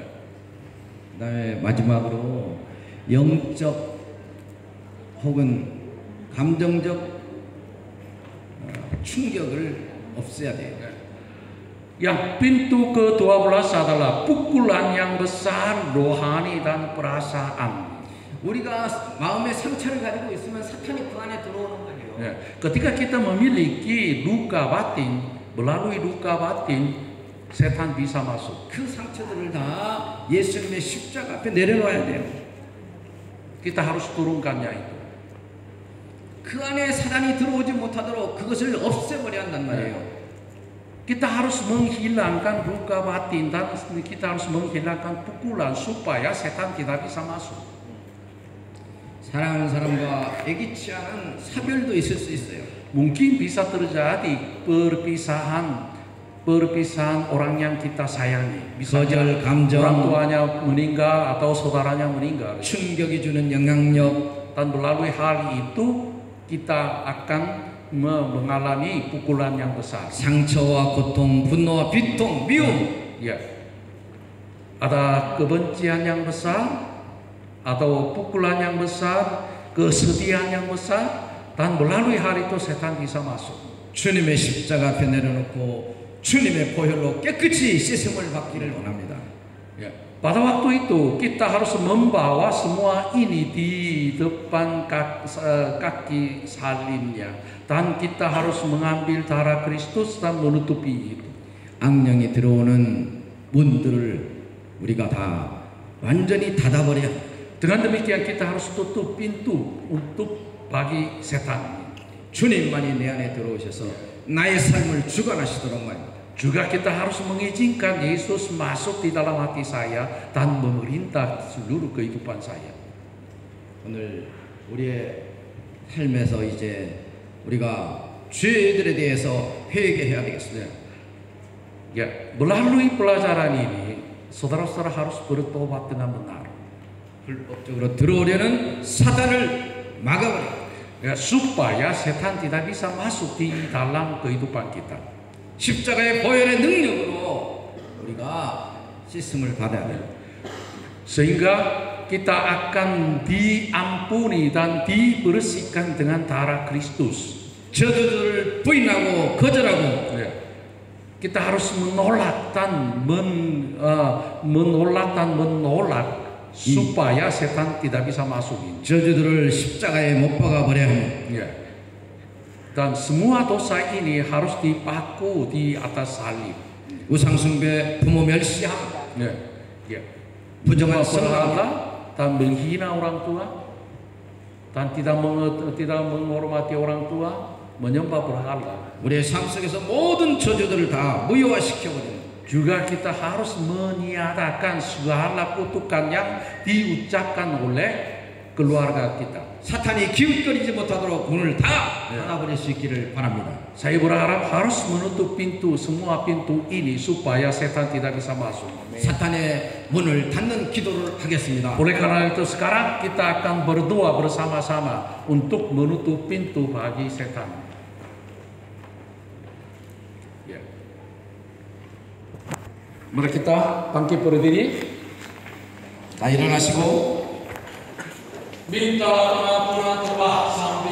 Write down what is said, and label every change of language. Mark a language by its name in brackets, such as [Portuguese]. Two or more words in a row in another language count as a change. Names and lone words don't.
[Korean] 그다음에 마지막으로 영적 혹은 감정적 충격을 없애야 돼요. [Indonesian] Yang pintu ke-12 adalah pukulan yang besar rohani dan perasaan. [Korean] 우리가 마음의 상처를 가지고 있으면 사탄이 그 안에 들어오는 거예요. [Indonesian] Ya, ketika kita memiliki luka batin, melalui luka batin, setan bisa masuk. [Korean] 그 상처들을 다 예수님의 십자가 앞에 내려놔야 돼요. [Indonesian] Kita harus turunkannya itu. [Korean] 그 안에 사단이 들어오지 못하도록 그것을 없애버려야 한단 말이에요. [Indonesian] Kita harus menghilangkan luka batin dan kita harus menghilangkan pukulan supaya setan tidak bisa masuk. [Korean] 사랑하는 사람과 애기치 않은 사별도 있을 수 있어요. [Indonesian] Mungkin bisa terjadi perpisahan orang yang kita sayangi. Bisa [Korean] 거절, 감정, [Indonesian] orang tuanya meninggal atau saudaranya meninggal. [Korean] 충격이 주는 영향력, [Indonesian] Dan melalui hal itu kita akan mengalami pukulan yang besar. [Korean] 상처와 고통, 분노와 비통, 미움. [Indonesian] Ya, ada kebencian yang besar, atau pukulan yang besar, kesedihan yang besar, dan melalui hal itu setan bisa masuk. [Korean] 주님의 십자가 앞에 내려놓고 주님의 보혈로 깨끗이 씻음을 받기를 원합니다. [Indonesian] Ya. Pada waktu itu kita harus membawa semua ini di depan kaki salibnya, dan kita harus mengambil darah Kristus dan menutupi itu. [Korean] 악령이 들어오는 문들을 우리가 다 완전히 닫아버려야 합니다. [Indonesian] Dengan demikian kita harus tutup pintu untuk bagi setan. [Korean] 주님만이 내 안에 들어오셔서 나의 삶을 주관하시도록 말입니다. [Indonesian] Juga kita harus mengizinkan Yesus masuk di dalam hati saya dan memerintah seluruh kehidupan saya. [Korean] 오늘 우리의 삶에서 이제 우리가 죄들에 대해서 회개해야 되겠습니다. [Indonesian] Ya, melalui pelajaran ini, saudara-saudara harus bertobat dengan benar. [Korean] 불법적으로 들어오려는 사단을 막아버려. [Indonesian] Ya, supaya setan tidak bisa masuk di dalam kehidupan kita. [Korean] 십자가의 보혈의 능력으로 우리가 씻음을 받아야 돼요. [Indonesian] Sehingga kita akan diampuni dan dibersihkan dengan darah Kristus. [Korean] 저주들을 부인하고 거절하고 [Indonesian] Ya. Kita harus menolak dan menolak supaya setan tidak bisa masuk ini. [Korean] 저주들을 십자가에 못 박아 버려야 합니다. [Indonesian] Ya. Dan semua dosa ini harus dipaku di atas salib. [Korean] 우상숭배, 부모 멸시함, [Indonesian] Ya. Ya. [Korean] 부정한 [Indonesian] Berhala [Korean] 성공, [Indonesian] dan menghina orang tua dan tidak menghormati orang tua, menyembah berhala. [Korean] 우리의 삶 속에서 모든 저주들을 다 무효화시켜 버리는. [Indonesian] Juga kita harus meniadakan segala kutukan yang diucapkan oleh keluarga kita. [Korean] 사탄이 기웃거리지 못하도록 문을 다 닫아버릴 수 있기를 바랍니다. [Indonesian] Saya berharap harus menutup semua pintu ini supaya setan tidak bisa masuk. [Korean] 사탄의 문을 닫는 기도를 하겠습니다. [Indonesian] Oleh karena itu sekarang kita akan berdoa bersama-sama untuk menutup pintu bagi setan. Ya. Mari kita bangkit berdiri. [Korean] 다 일어나시고 [Indonesian] Minta pengampunan Allah